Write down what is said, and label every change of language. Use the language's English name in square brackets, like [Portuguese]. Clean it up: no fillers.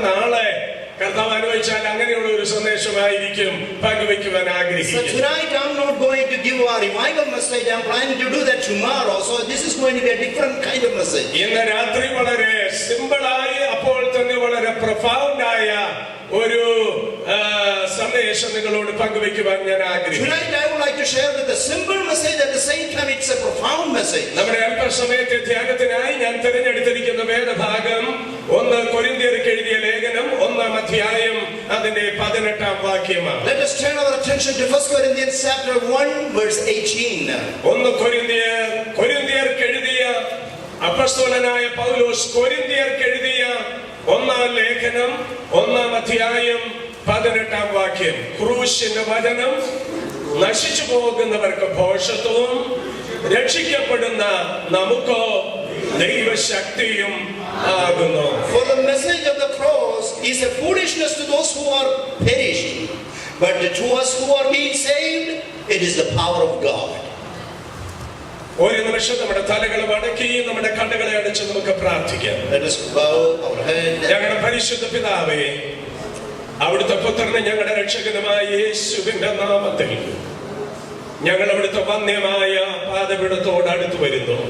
[Malayalam] നാളെ കർത്താവ് അനുവദിച്ചാൽ അങ്ങനെയുള്ള ഒരു സന്ദേശമായിരിക്കും പങ്കുവെക്കുവാൻ ആഗ്രഹിക്കുന്നു. [English] So tonight I'm not going to give a revival message. I'm planning to do that tomorrow. So this is going to be a different kind of message. [Malayalam] ഇന്ന് രാത്രി വളരെ സിമ്പിളായി, അപ്പോൾ തന്നെ വളരെ പ്രൊഫൗണ്ട് ആയ ഒരു സന്ദേശം നിങ്ങളോട് പങ്കുവെക്കുവാൻ ഞാൻ ആഗ്രഹിക്കുന്നു. [English] Tonight I would like to share with a simple message, at the same time it's a profound message. [Malayalam] നമ്മുടെ അല്പസമയത്തെ ധ്യാനത്തിനായി ഞാൻ തിരഞ്ഞെടുത്തിരിക്കുന്ന വേദഭാഗം 1 കൊരിന്ത്യർക്ക് എഴുതിയ ലേഖനം 1-ാം അധ്യായം അതിന്റെ 18-ാം വാക്യമാണ്. [English] Let us turn our attention to 1 Corinthians chapter 1 verse 18. [Malayalam] 1 കൊരിന്ത്യർക്ക് എഴുതിയ അപ്പോസ്തലനായ പൗലോസ് കൊരിന്ത്യർക്ക് എഴുതിയ 1-ാം ലേഖനം 1-ാം അധ്യായം 18-ാം വാക്യം. ക്രൂശിന്റെ വചനം നശിച്ചു പോകുന്നവർക്ക് ഭോഷത്വവും രക്ഷിക്കപ്പെടുന്ന നമുക്കോ ദൈവശക്തിയും ആകുന്നു. [English] For the message of the cross is a foolishness to those who are perished, but to us who are being saved, it is the power of God. [Malayalam] ഒരു നിമിഷം നമ്മുടെ തലകൾ വടക്കി നമ്മുടെ കണ്ണുകളെ അടച്ച് നമുക്ക് പ്രാർത്ഥിക്കാം. [English] Let us bow our head. [Malayalam] ഞങ്ങളുടെ പരിശുദ്ധ പിതാവേ, അവിടുത്തെ പുത്രനെ ഞങ്ങളുടെ രക്ഷകനുമായ യേശുവിന്റെ നാമത്തിൽ ഞങ്ങൾ അവിടുത്തെ വന്യമായ പാദപീഠത്തോട് അടുത്ത് വരുന്നു.